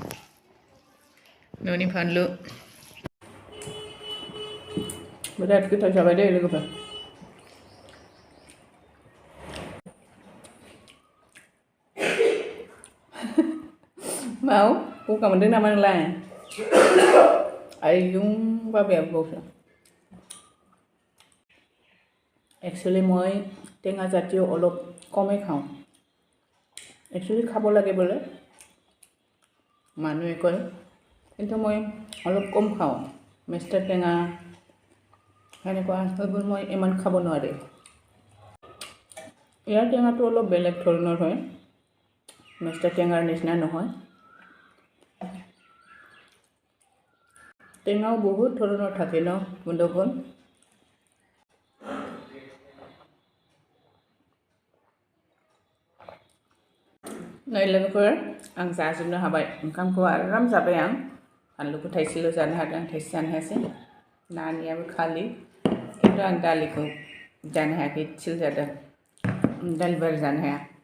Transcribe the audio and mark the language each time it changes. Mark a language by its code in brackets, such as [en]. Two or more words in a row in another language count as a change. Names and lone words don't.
[brx] न'नि फानलु बिराद गोथाव जाबाय दे लोगोफोर माव गगा मोनदों नामा नोंलाय आयौ बाबाया बावसो [as] एक्चुअली মই টেঙা জাতীয় অলপ কমেই খাওঁ एक्चुअली খাব লাগে বোলে মানুহে কয় কিন্তু মই অলপ কম খাওঁ মেষ্টা টেঙা সেনেকুৱা সেইবোৰ মই ইমান খাব নোৱাৰে ইয়াৰ টেঙাটো অলপ বেলেগ ধৰণৰ হয় মেষ্টা টেঙাৰ নিচিনা নহয় টেঙাও বহুত ধৰণৰ থাকে ন বন্ধুগণ [brx] नै लोगोफोर आं जाजोबनो हाबाय ओंखामखौ आराम जाबाय आं फानलुखौ थाइसेल' जानो हादों आं थाइसे जानो हायासै नानियाबो खालि खिन्थु आं दालिखौ जानो हायाखै इसेल' जादों दालि बारा जानो हाया